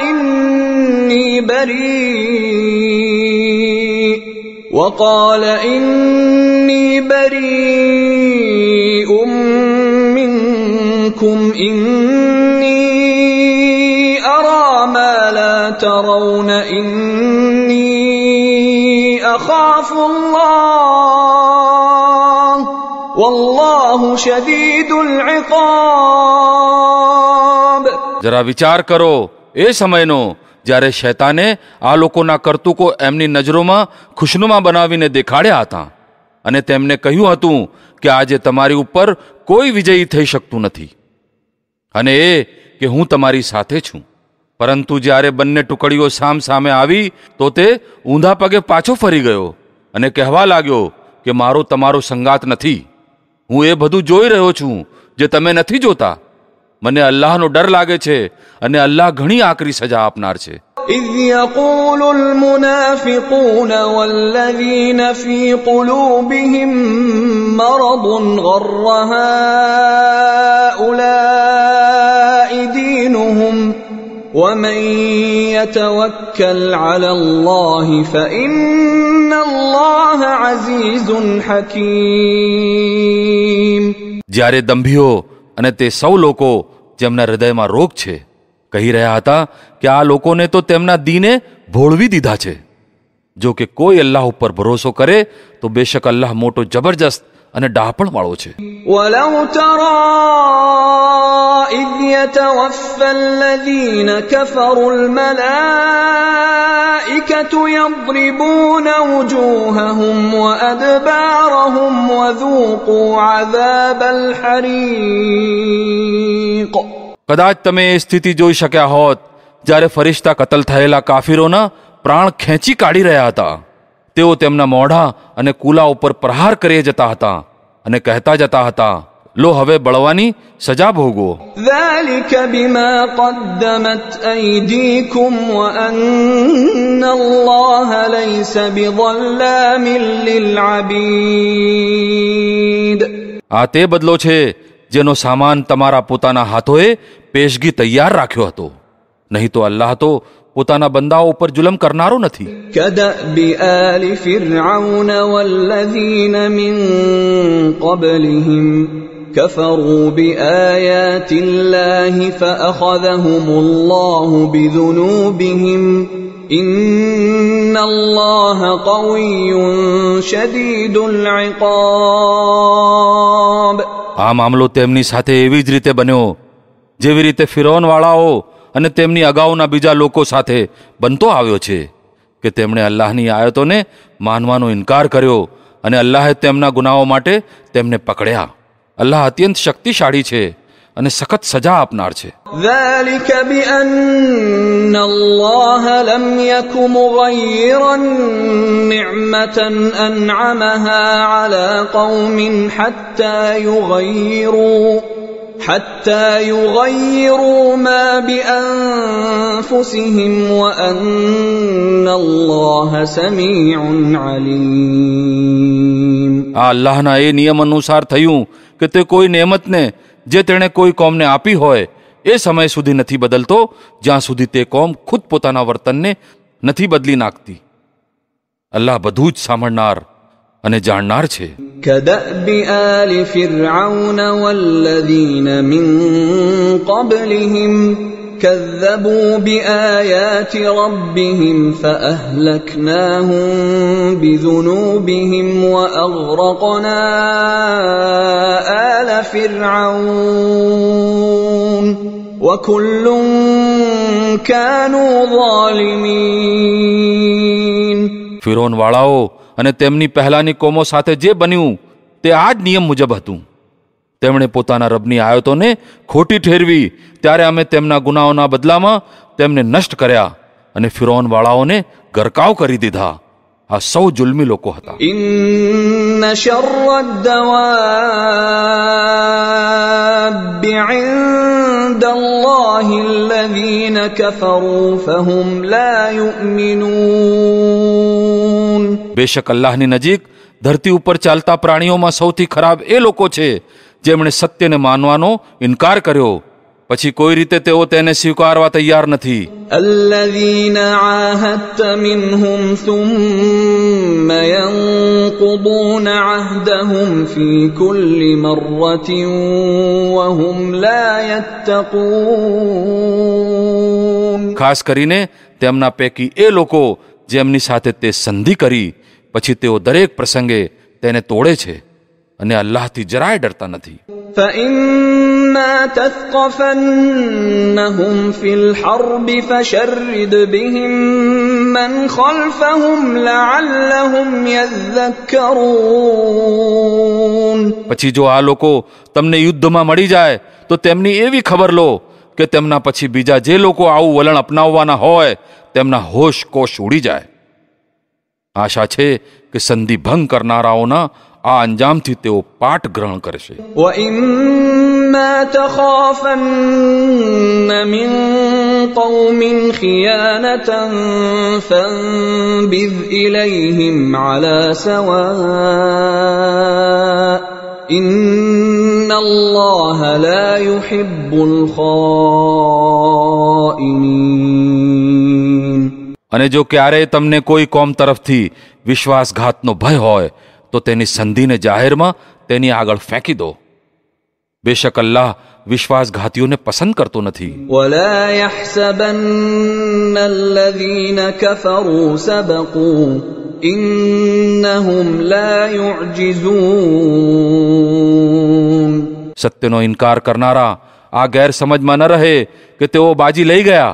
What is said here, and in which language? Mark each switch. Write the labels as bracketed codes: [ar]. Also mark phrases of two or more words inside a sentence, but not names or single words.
[ar] إِنِّي بَرِيءٌ مِّنكُمْ إِنِّي أَرَى مَا لَا تَرَوْنَ إِنِّي أَخَافُ اللَّهَ وَاللَّهُ شَدِيدُ الْعِقَابِ. [gu] જરા વિચાર કરો એ સમયનો જ્યારે શૈતાને આ લોકોના કરતૂકો એમની નજરોમાં ખુશનુમા બનાવીને દેખાડ્યા હતા અને તેમને કહ્યું હતું કે આજે તમારી ઉપર કોઈ વિજયી થઈ શકતું નથી, અને એ કે હું તમારી સાથે છું. પરંતુ જ્યારે બંને ટુકડીઓ સામ સામે આવી તો તે ઊંધા પગે પાછો ફરી ગયો અને કહેવા લાગ્યો કે મારો તમારો સંગાત નથી. હું એ બધું જોઈ રહ્યો છું જે તમે નથી જોતા. મને અલ્લાહનો ડર લાગે છે અને અલ્લાહ ઘણી આકરી સજા આપનાર છે. [ar] إِذْ يَقُولُ الْمُنَافِقُونَ وَالَّذِينَ فِي قُلُوبِهِم مَّرَضٌ غَرَّ هَٰؤُلَاءِ دِينُهُمْ وَمَن يَتَوَكَّلْ عَلَى اللَّهِ فَإِنَّ اللَّهَ عَزِيزٌ حَكِيمٌ. [gu] જ્યારે દંભીઓ અને તે સૌ લોકો જેમના હૃદયમાં રોગ છે કહી રહ્યા હતા કે આ લોકોને તો તેમના દીને ભોળવી દીધા છે. જો કે કોઈ અલ્લાહ ઉપર ભરોસો કરે તો બેશક અલ્લાહ મોટો જબરજસ્ત અને ડાપણ વાળો છે. [ar] وَلَوْ تَرَى إِذْ يَتَوَفَّى الَّذِينَ كَفَرُوا الْمَلَائِكَةُ يَضْرِبُونَ وُجُوهَهُمْ وَأَدْبَارَهُمْ وَذُوقُوا عَذَابَ الْحَرِيقِ. [gu] કદાચ તમે એ સ્થિતિ જોઈ શક્યા હોત જ્યારે ફરિશ્તા કતલ થયેલા કાફિરોના પ્રાણ ખેંચી કાઢી રહ્યા હતા. તેઓ તેમના મોઢા અને કુલા ઉપર પ્રહાર કરી જતા હતા અને કહેતા જતા હતા, લો હવે બળવાની સજા ભોગવો. [ar] ذَلِكَ بِمَا قَدَّمَتْ أَيْدِيكُمْ وَأَنَّ اللَّهَ لَيْسَ بِظَلَّامٍ لِّلْعَبِيدِ. [gu] આ તે બદલો છે જેનો સામાન તમારા પોતાના હાથોએ પેશગી તૈયાર રાખ્યો હતો. નહીં તો અલ્લાહ તો પોતાના બંદાઓ ઉપર જુલમ કરનારો નથી. [ar] كَدَأْبِ آلِ فِرْعَوْنَ وَالَّذِينَ مِن قَبْلِهِمْ كَفَرُوا بِآيَاتِ اللَّهِ فَأَخَذَهُمُ اللَّهُ بِذُنُوبِهِمْ إِنَّ اللَّهَ قَوِيٌّ شَدِيدُ الْعِقَابِ. [gu] આ મામલો તેમની સાથે એવી જ રીતે બન્યો જેવી રીતે ફિરૌનવાળાઓ અને તેમની અગાઉના બીજા લોકો સાથે બનતો આવ્યો છે કે તેમણે અલ્લાહની આયતોને માનવાનો ઇનકાર કર્યો અને અલ્લાહે તેમના ગુનાઓ માટે તેમને પકડ્યા. અલ્લાહ અત્યંત શક્તિશાળી છે અને સખત સજા આપનાર છે. [ar] ذَلِكَ بِأَنَّ اللَّهَ لَمْ يَكُ مُغَيِّرًا نِّعْمَةً أَنْعَمَهَا عَلَى قَوْمٍ حَتَّى يُغَيِّرُوا مَا بِأَنفُسِهِمْ وَأَنَّ اللَّهَ سَمِيعٌ عَلِيمٌ. [gu] આ અલ્લાહના એ નિયમ અનુસાર થયું કે તે કોઈ નેમતને જે તેણે કોઈ કોમને આપી હોય એ સમય સુધી નથી બદલતો જ્યાં સુધી તે કોમ ખુદ પોતાના વર્તનને નથી બદલી નાખતી. અલ્લાહ બધું જ સાંભળનાર અને જાણનાર છે. [ar] كدأب آل فرعون والذين من قبلهم كذبوا بآيات ربهم فأهلكناهم بذنوبهم وأغرقنا آل فرعون وكل كانوا ظالمين. [gu] ફિરૌન વાળાઓ અને તેમની પહેલાની કોમો સાથે જે બન્યું તે આ જ નિયમ મુજબ હતું. તેમણે પોતાના રબની આયતોને ખોટી ઠેરવી ત્યારે અમે તેમના ગુનાઓના બદલામાં તેમને નષ્ટ કર્યા અને ફિરૌન વાળાઓને ગરકાવ કરી દીધા. આ સૌ જુલ્મી લોકો હતા. [ar] إن شر الدواب عند الله الذين كفروا فهم لا يؤمنون. [gu] બેશક અલ્લાહની નજીક ધરતી ઉપર ચાલતા પ્રાણીઓમાં સૌથી ખરાબ એ લોકો છે જેમણે સત્યને માનવાનો ઇનકાર કર્યો પછી કોઈ રીતે તેઓ તેને સ્વીકારવા તૈયાર નથી. [ar] الذين عاهدت منهم ثم ينقضون عهدهم في كل مرة وهم لا يتقون. [gu] ખાસ કરીને તેમના પૈકી એ લોકો જેમની સાથે તે સંધિ કરી પછી તેઓ દરેક પ્રસંગે તેને તોડે છે અને અલ્લાહથી જરાય ડરતા નથી. [ar] فإما تثقفنهم في الحرب فشرد بهم من خلفهم لعلهم يذكرون. [gu] પછી જો આ લોકો તમને યુદ્ધમાં મળી જાય તો તેમની એવી ખબર લો કે તેમના પછી બીજા જે લોકો આવું વલણ અપનાવવાના હોય તેમના હોશ કોશ ઉડી જાય. આશા છે કે સંધિ ભંગ કરનારાઓના આ અંજામથી તેઓ પાઠ ગ્રહણ કરશે. [ar] وَإِمَّا تَخَافَنَّ مِنْ قَوْمٍ خِيَانَةً فَانبِذْ إِلَيْهِمْ عَلَى سَوَاءٍ إِنَّ اللَّهَ لَا يُحِبُّ الْخَائِنِينَ. [gu] અને જો ક્યારેય તમને કોઈ કોમ તરફથી વિશ્વાસઘાતનો ભય હોય તો તેની સંધિને જાહેરમાં તેની આગળ ફેંકી દો. બેશક અલ્લાહ વિશ્વાસઘાતીઓને પસંદ કરતો નથી. [ar] وَلَا يَحْسَبَنَّ الَّذِينَ كَفَرُوا سَبَقُوا إِنَّهُمْ لَا يُعْجِزُونَ. [gu] સત્યનો ઇનકાર કરનારા આ ગેરસમજમાં ન રહે કે તેઓ બાજી લઈ ગયા.